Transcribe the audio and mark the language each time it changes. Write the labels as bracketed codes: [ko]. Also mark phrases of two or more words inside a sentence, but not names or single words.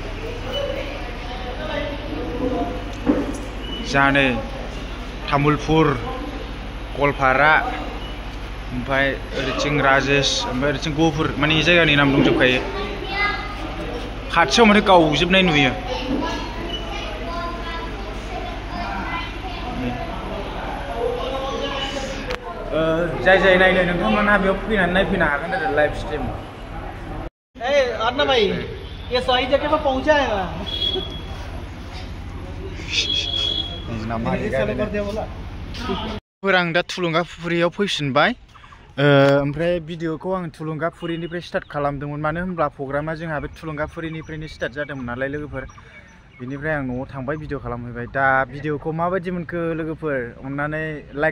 [brx] जोंहा नै तामुलपुर गवालपारा ओमफ्राय ओरैथिं राजेश ओमफ्राय ओरैथिं गहपुर माने जायगानि नाम दंजोबखायो खाथियाव माने गावजोबनाय नुयो जाय नायनो नोंथांमोनहा बेयाव फैनानै नायफैनो हागोन आरो [en] live stream [hi] अन्ना भाई ये सही जगह पे पहुंचा है [brx] आं दा थुलुंगाफुरियाव फैफिनबाय ओमफ्राय भिडिअखौ आं थुलुंगाफुरिनिफ्राय स्टार्ट खालामदोंमोन मानो होनब्ला प्रग्रामा जोंहा बे थुलुंगाफुरिनिफ्रायनो स्टार्ट जादोंमोन नालाय लोगोफोर बेनिफ्राय आं न'आव थांबाय भिडिअ खालामहैबाय दा भिडिअखौ माबायदि मोनखो लोगोफोर अननानै लाइक